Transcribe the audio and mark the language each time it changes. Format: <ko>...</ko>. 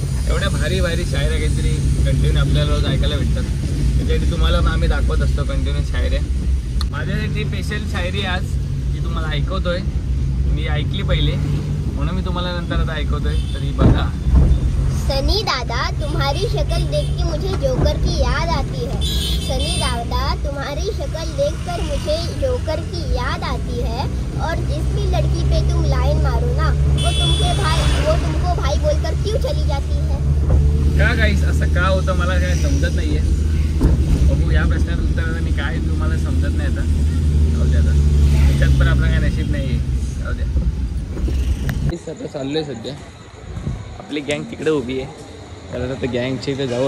<mr>एवढ्या भारी भारी शायऱ्या काहीतरी कंटिन्यू आपल्याला रोज ऐकायला भेटतात, त्याच्यासाठी तुम्हाला आम्ही दाखवत असतो कंटिन्यू शायऱ्या। माझ्यासाठी स्पेशल शायरी आज जी तुम्हाला ऐकवतोय, मी ऐकली पहिले म्हणून मी तुम्हाला नंतर आता ऐकवतोय, तरी बघा।</mr> <hi>सनी दादा तुम्हारी शक्ल देख के मुझे जोकर की याद आती है, सनी दादा तुम्हारी शक्ल देखकर मुझे जोकर की याद आती है, और जिस भी लड़की पे तुम लाइन मारो ना वो तुमको भाई बोलकर क्यों चली जाती है।</hi> <mr>का गाईस असं का होतं मला काय समजत नाहीये। बघू या प्रश्नाचं उत्तर मी काय तुम्हाला समजत नाही आता, जाऊ द्या, त्याच्यात पण आपलं काय नशीब नाहीये, जाऊ द्या। आता चाललोय सध्या, आपली गँग तिकडे उभी आहे, तर आता गँगच्या इथे जाऊ।</mr>